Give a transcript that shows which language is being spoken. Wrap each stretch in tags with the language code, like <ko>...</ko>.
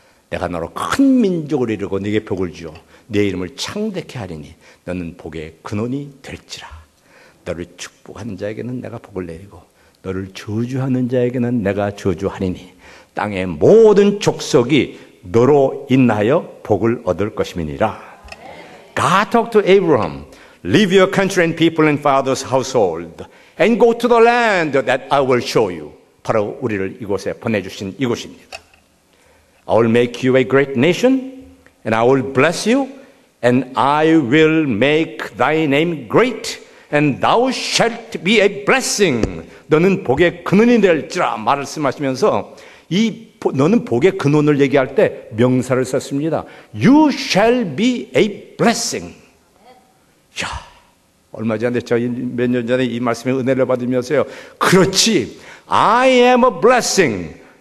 <ko>내가 너로 큰 민족을 이루고 네게 복을 주어 네 이름을 창대케 하리니 너는 복의 근원이 될지라. 너를 축복하는 자에게는 내가 복을 내리고 너를 저주하는 자에게는 내가 저주하리니 땅의 모든 족속이 너로 인하여 복을 얻을 것임이니라.</ko> <en>God talked to Abraham, leave your country and people and father's household and go to the land that I will show you.</en> <ko>바로 우리를 이곳에 보내주신 이곳입니다.</ko> <en>I will make you a great nation and I will bless you and I will make thy name great and thou shalt be a blessing.</en> <ko>너는 복의 근원이 될지라 말씀하시면서 너는 복의 근원을 얘기할 때 명사를 썼습니다.</ko> <en>You shall be a blessing.</en> <ko>야, 얼마 전에 몇 년 전에 이 말씀에 은혜를 받으면서요.</ko> <en>그렇지. I am a blessing.</en>